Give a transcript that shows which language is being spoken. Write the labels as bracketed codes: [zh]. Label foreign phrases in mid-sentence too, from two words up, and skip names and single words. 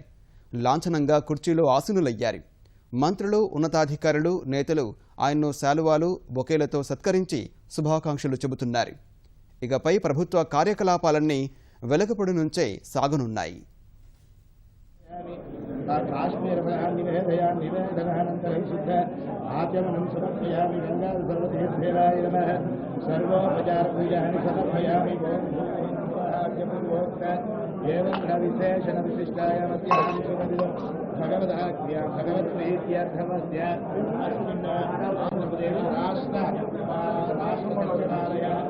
[te] లాంఛనంగా కుర్చీలో ఆసీనులయ్యారు. మంత్రులు, ఉన్నతాధికారులు, నేతలు ఆయన్ను శాలువాలు, బొకేలతో సత్కరించి శుభాకాంక్షలు చెబుతున్నారు. ఇకపై ప్రభుత్వ కార్యకలాపాలన్నీ వెలగపూడి నుంచే సాగనున్నాయి. [sa] काश्मीरफलान् निवेदयामि निवेदनानन्तरं शुद्ध आचमनं समर्पयामि गङ्गाधर्वतीर्थेवाय नमः सर्वोपचारपूजानि समर्पयामि एवं विशेषणविशिष्टायामस्यां भगवदाज्ञा भगवत्प्रीत्यर्थमस्य अस्मिन् आन्ध्रप्रदेश राष्ट्रमन्त्रालय